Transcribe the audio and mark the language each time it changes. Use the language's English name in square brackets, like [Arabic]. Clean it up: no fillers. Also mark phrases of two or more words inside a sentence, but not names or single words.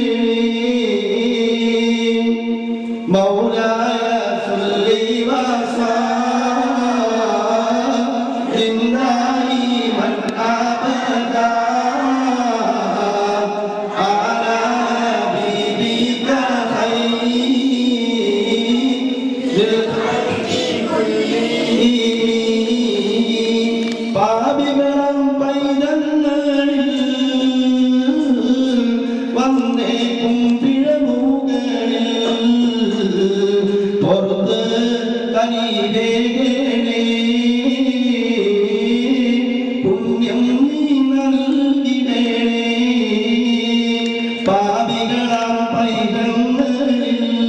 [Arabic] مولاي صل وسلم دائما ابدا على حبيبك خير الخلق كلهم [Malayalam] പാപികളും പൈതങ്ങളിൽ വന്നേക്കും പിഴവുകളിൽ പുറത്ത് കനിവേകണേ പുണ്യം നീ നൽകിടണേ പാപികളാം പൈതങ്ങളിൽ